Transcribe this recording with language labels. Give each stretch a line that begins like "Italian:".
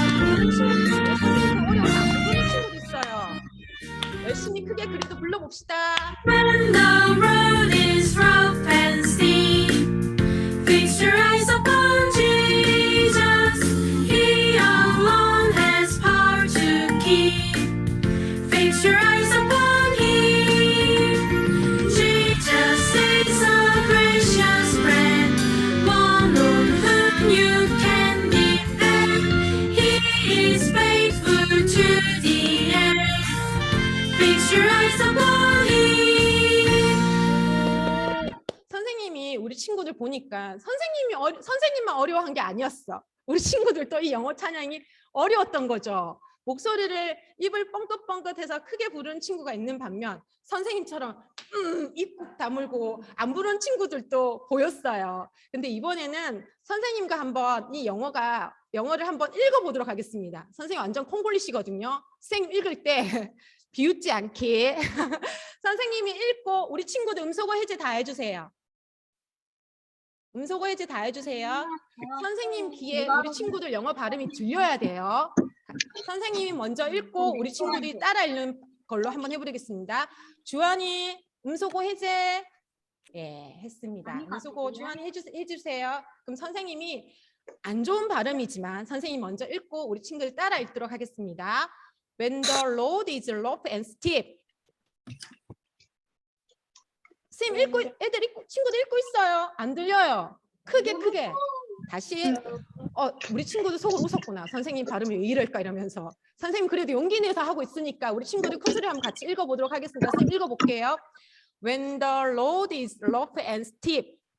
Korean: 어려워서 안 부르는 친구도 있어요. 열심히 크게 그래도 불러봅시다.
English: When the road is rough and steep, fix your eyes upon Jesus. He alone has power to keep. Fix your eyes upon Him. Jesus is a gracious friend, one on whom you can depend. He is faithful to the end. Fix your eyes upon Him.
Korean: 선생님이 우리 친구들 보니까 선생님만 어려워한 게 아니었어. 우리 친구들도 이 영어 찬양이 어려웠던 거죠. 목소리를 입을 뻥긋뻥긋해서 크게 부르는 친구가 있는 반면 선생님처럼 입 꾹 다물고 안 부르는 친구들도 보였어요. 근데 이번에는 선생님과 한번 이 영어를 한번 읽어보도록 하겠습니다. 선생님 완전 콩글리시거든요. 선생님 읽을 때 비웃지 않게 선생님이 읽고 우리 친구들 음소거 해제 다 해주세요. 음소거 해제 다 해주세요. 선생님 귀에 우리 친구들 영어 발음이 들려야 돼요. 선생님이 먼저 읽고 우리 친구들이 따라 읽는 걸로 한번 해보겠습니다. 주한이 음소거 해제. 예, 했습니다. 음소거 주한이 해주세요. 그럼 선생님이 안 좋은 발음이지만 선생님 먼저 읽고 우리 친구들 따라 읽도록 하겠습니다.
English: When the road is rough and steep.
Korean: 선생님 읽고 친구들 읽고 있어요. 안 들려요. 크게. 다시 우리 친구도 속으로 웃었구나. 선생님 발음이 왜 이럴까 이러면서. 선생님 그래도 용기 내서 하고 있으니까 우리 친구들 큰 소리 한번 같이 읽어보도록 하겠습니다. 선생님 읽어볼게요.
English: When the road is rough and steep.